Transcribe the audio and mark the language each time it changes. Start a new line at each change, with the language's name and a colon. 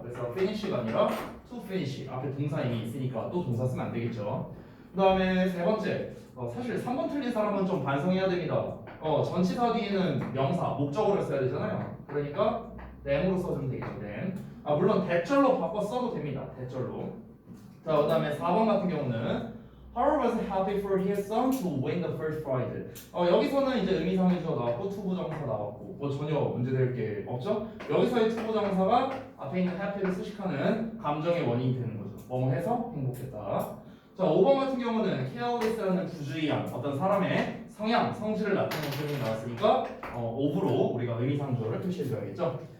Korean: 그래서 finish가 아니라 to finish 앞에 동사 이미 있으니까 또 동사 쓰면 안 되겠죠. 그다음에 세 번째 사실 3번 틀린 사람은 좀 반성해야 됩니다. 전치사 뒤에는 명사 목적어를 써야 되잖아요. 그러니까 then으로 써주면 되겠죠.
English: then.
Korean: 물론 대절로 바꿔 써도 됩니다. 대절로.
English: 자 그다음에 4번 같은 경우는 Harold was happy for his son to win the first prize.
Korean: 여기서는 이제 의미상의 주어 나왔고 투부정사 나왔고 전혀 문제될 게 없죠. 여기서의 투부정사가 앞에 있는 happy를 수식하는 감정의 원인이 되는 거죠. 뭐뭐 해서 행복했다. 자 5번 같은 경우는 careless라는 부주의한 어떤 사람의 성향, 성질을 나타내는 표현이 나왔으니까 of로 우리가 의미상 주어를 표시해줘야겠죠.